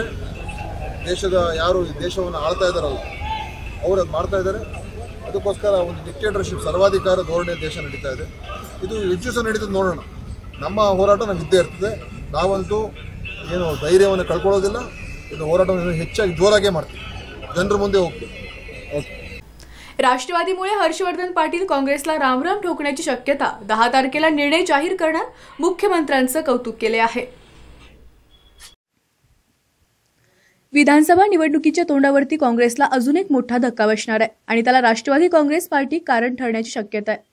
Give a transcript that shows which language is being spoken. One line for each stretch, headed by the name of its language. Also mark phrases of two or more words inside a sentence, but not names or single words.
Kannada: ಯಾರು ಈ ದೇಶವನ್ನು ಆಳ್ತಾ ಇದ್ದಾರೆ ಅವರು ಅದು ಮಾಡ್ತಾ ಇದ್ದಾರೆ. ಅದಕ್ಕೋಸ್ಕರ ಒಂದು ಡಿಕ್ಟೇಟರ್ಶಿಪ್, ಸರ್ವಾಧಿಕಾರ ಧೋರಣೆ ದೇಶ ನಡೀತಾ ಇದೆ. ಇದು ಹೆಚ್ಚು ದಿವಸ ನಡೀತದೆ ನೋಡೋಣ. ನಮ್ಮ ಹೋರಾಟ ನಮ್ಗೆ ಇದ್ದೇ ಇರ್ತದೆ. ನಾವಂತೂ ಏನು ಧೈರ್ಯವನ್ನು ಕಳ್ಕೊಳ್ಳೋದಿಲ್ಲ. ಇದು ಹೋರಾಟವನ್ನು ಹೆಚ್ಚಾಗಿ ಜೋರಾಗೇ ಮಾಡ್ತೀವಿ. ಜನರ ಮುಂದೆ ಹೋಗ್ತೀವಿ.
Marathi: राष्ट्रवादीमुळे हर्षवर्धन पाटील काँग्रेसला रामराम ठोकण्याची शक्यता 10 तारखेला निर्णय जाहीर करणार मुख्यमंत्र्यांचं कौतुक केले आहे. विधानसभा निवडणुकीच्या तोंडावरती काँग्रेसला अजून एक मोठा धक्का बसणार आहे आणि त्याला राष्ट्रवादी काँग्रेस पार्टी कारण ठरण्याची शक्यता आहे.